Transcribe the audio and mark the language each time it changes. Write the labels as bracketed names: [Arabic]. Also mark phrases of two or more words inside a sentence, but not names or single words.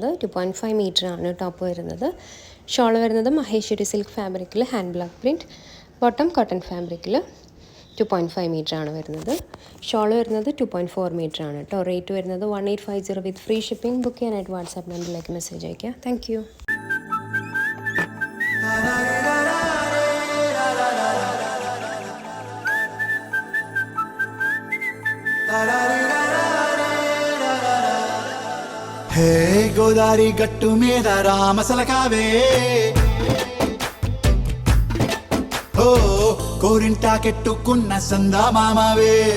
[Malayalam] 2.5 മീറ്റർ ആണ് ടോപ്പ് വരുന്നത്. ഷോൾ വരുന്നത് മഹേശ്വരി [English] silk fabricിൽ hand block print. [Malayalam] ബോട്ടം [English] cotton fabricിൽ [Malayalam] 2.5 മീറ്റർ ആണ് വരുന്നത്. ഷോൾ വരുന്നത് 2.4 മീറ്റർ ആണ് കേട്ടോ. റേറ്റ് വരുന്നത് 1850 [English] with free shipping. [Malayalam] ബുക്ക് ചെയ്യാനായിട്ട് വാട്സാപ്പ് നമ്പറിലേക്ക് മെസ്സേജ് അയയ്ക്കുക. [English] Thank you. [Telugu] హే గోదారి గట్టు మీద రామసలకావే, ఓ కోరింటా కెట్టుకున్న సందా మామవే.